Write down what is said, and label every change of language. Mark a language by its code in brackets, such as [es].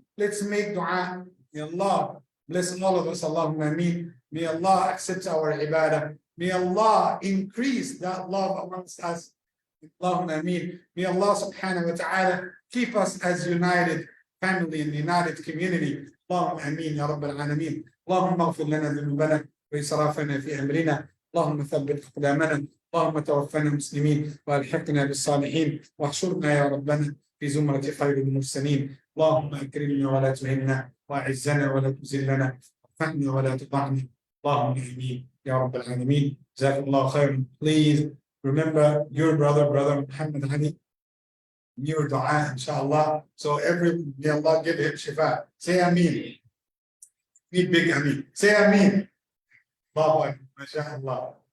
[en] Let's make dua. May Allah bless all of us. Allahumma ameen. May Allah accept our ibadah. May Allah increase that love amongst us. Allahumma ameen. May Allah subhanahu wa ta'ala keep us as united family and united community. Allahumma ameen ya Rabb al-alameen. Allahumma [ar] اغفر لنا ذنوبنا وإسرافنا في أمرنا. اللهم ثبت أقدامنا. اللهم توفنا مسلمين والحقنا بالصالحين واحشرنا يا ربنا في زمرة خير المرسلين. اللهم أكرمنا ولا تهنا وأعزنا ولا تذلنا وارفعنا ولا تضعنا. اللهم آمين يا رب العالمين. جزاك الله خيرا. [en] Please remember your brother Ahmed Aly, your dua inshallah. So may Allah give him shifa. Say Ameen. Need big Ameen. Say Ameen. Allahu Akbar. MashaAllah.